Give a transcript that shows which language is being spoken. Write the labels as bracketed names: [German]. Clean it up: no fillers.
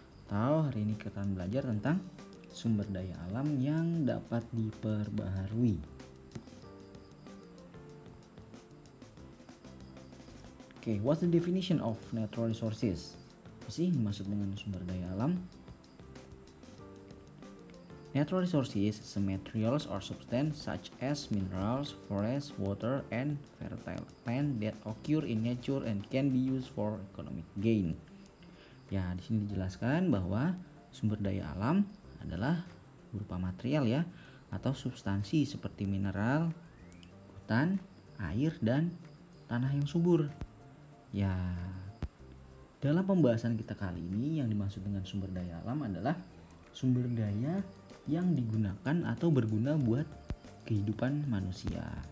[Indonesian] Hari ini kita akan belajar tentang sumber daya alam yang dapat diperbaharui. [English] What's the definition of natural resources? [Indonesian] Apa sih maksud dengan sumber daya alam? [English] Natural resources is materials or substance such as minerals, forest, water, and fertile land that occur in nature and can be used for economic gain. [Indonesian] Ya, di sini dijelaskan bahwa sumber daya alam adalah berupa material ya, atau substansi seperti mineral, hutan, air, dan tanah yang subur. Ya, dalam pembahasan kita kali ini yang dimaksud dengan sumber daya alam adalah sumber daya yang digunakan atau berguna buat kehidupan manusia.